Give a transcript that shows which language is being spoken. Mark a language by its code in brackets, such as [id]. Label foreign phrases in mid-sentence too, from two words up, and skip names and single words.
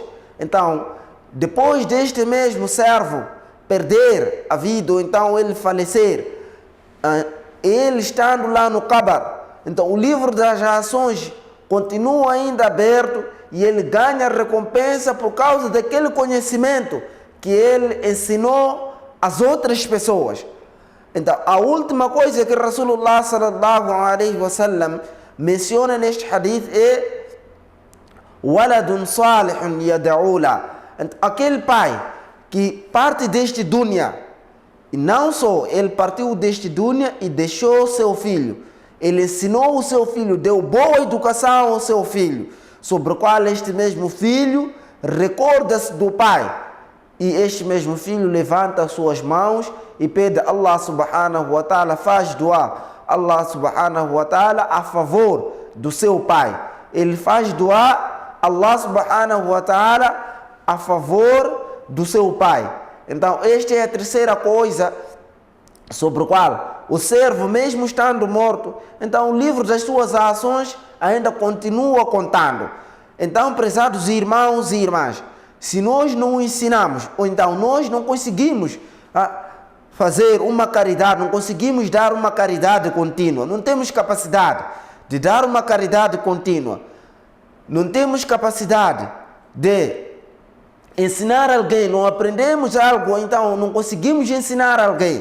[pt] Então, depois deste mesmo servo perder a vida, ou então ele falecer, ele estando lá no Qabr, então o livro das ações continua ainda aberto e ele ganha recompensa por causa daquele conhecimento que ele ensinou às outras pessoas. Então, a última coisa que Rasulullah [ar] صلى الله عليه وسلم [pt] menciona neste hadith é [ar] ولد صالح يدعو ل. [pt] Aquele pai que parte deste dunya, e não só ele partiu deste dunya e deixou seu filho, ele ensinou o seu filho, deu boa educação ao seu filho, sobre o qual este mesmo filho recorda-se do pai, e este mesmo filho levanta as suas mãos e pede a [ar] الله سبحانه وتعالى, [pt] faz dua [ar] الله سبحانه وتعالى [pt] a favor do seu pai. Ele faz dua [ar] الله سبحانه وتعالى [pt] a favor do seu pai. Então esta é a terceira coisa sobre o qual o servo, mesmo estando morto, então o livro das suas ações ainda continua contando. Então, prezados irmãos e irmãs, se nós não ensinamos, ou então nós não conseguimos fazer uma caridade, não conseguimos dar uma caridade contínua, não temos capacidade de dar uma caridade contínua, não temos capacidade de ensinar alguém, não aprendemos algo, ou então não conseguimos ensinar alguém.